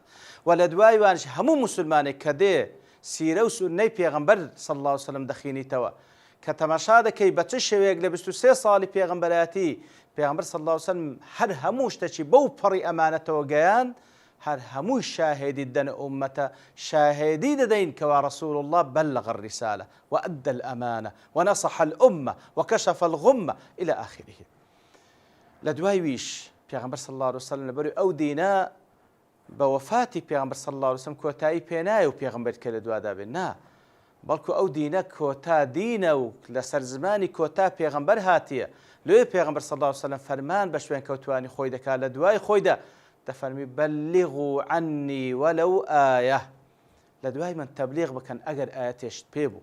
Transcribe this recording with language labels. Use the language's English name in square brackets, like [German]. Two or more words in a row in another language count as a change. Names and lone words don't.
[Central Kurdish] و لە دوایوانش هەموو موسڵمانێک کە دێ سیرە و سونەی پێغەمبەر [Arabic] صلی الله عليه وسلم [Central Kurdish] دەخینیتەوە کە تەماشا دەکەی بە چ شێوەیەک لە 23 ساڵی پێغەمبەرەتی پێغەمبەر [Arabic] صلی الله عليه وسلم [Central Kurdish] هەر هەموو شتێکی بەو پەڕی ئەمانەتەوە گەیاند، هەر هەمووی شاهێدی دەنە ئومەتە، شاهێدی دەدەین کەوا [Arabic] رسول الله بلغ الرسالة وأدى الأمانة ونصح الأمة وكشف الغمة إلى آخره. [Central Kurdish] لە دوای ویش پێغەمبەر [Arabic] صلی الله عليه وسلم [Central Kurdish] لەبەروی ئەو دینە بە وەفاتی پێغەمبەر [Arabic] صلی الله عليه وسلم [Central Kurdish] کۆتایی پێنایە و پێغەمبەر کە لە دوادا بێت، نا، بەڵکو ئەو دینە کۆتا دینە و لەسەر زمانی کۆتا پێغەمبەر هاتیە. لێ پێغەمبەر [Arabic] صلی الله عليه وسلم [Central Kurdish] فەرمان بە شوێن کەوتوانی خۆی دەکات لە دوای خۆیدا دەفەرمی [Arabic] بەلیغوا عنی وەلەو ئایە، [Central Kurdish] لە دوای من تەبلیغ بکەن ئەگەر ئایەتێشت پێبوو.